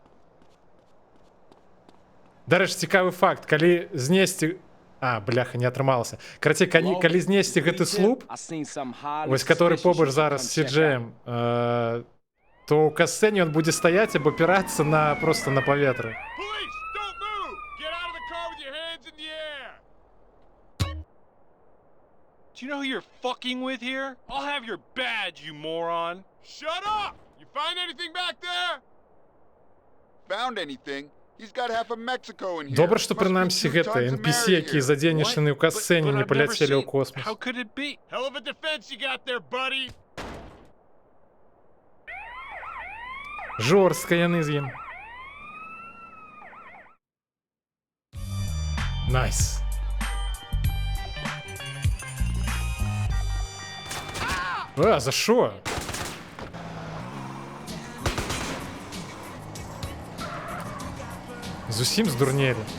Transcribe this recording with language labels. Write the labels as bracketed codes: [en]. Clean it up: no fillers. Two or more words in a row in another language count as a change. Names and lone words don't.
[be] Дарэчы, цікавы факт, калі знесці... А, бляха, не атрымалася. Карацей, калі знесці гэты слуп, вось который побач зараз з CJ, то ў касцэне ён будзе стаяць або апірацца на просто на паветры. [en] Do you know who you're fucking with here? I'll have your badge, you moron. Shut up! You find anything back there? Found anything? He's got half of Mexico in here. [be] Добра, што прынамсі гэта NPC, якія задзейнічаны ў касцэне, не паляцелі ў космос. [en] How could it be? Hell of a defense you got there, buddy. [be] Жорстка яны з ім. Найс. [uk] А, за що? [be] Зусім здурнелі.